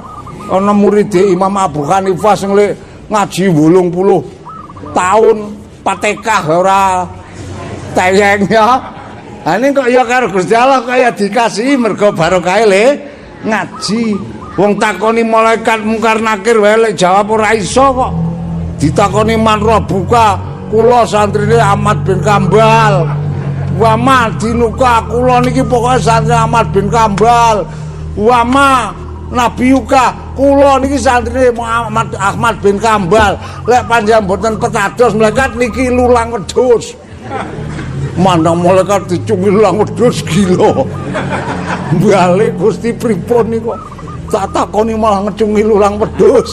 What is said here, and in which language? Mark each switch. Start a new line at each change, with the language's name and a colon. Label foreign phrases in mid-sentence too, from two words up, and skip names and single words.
Javanese: Ana murid Imam Abu Hanifah sing le ngaji 80 tahun patekah ora tayeng ya. Ha ning kok ya karo Gusti Allah kaya dikasihi mergo barokah le ngaji. Wong takoni malaikat mungkar nakir wae lek jawab ora iso kok. Ditakoni
Arabic: man rabbuka,
Javanese: kula santrine Ahmad bin Kambal.
Arabic: Wa ma dinuka,
Javanese: kula niki pokoke santri Ahmad bin Kambal.
Arabic: Wa ma nabiyuka,
Javanese: kula niki santrine Muhammad Ahmad bin Kambal. Lek panjenengan mboten petados malaikat niki lulang wedhus. Mana malaikat dicungi lulang wedhus gila. Balik Gusti pripun niku? Tak takoni malah ngecungi lulang wedhus.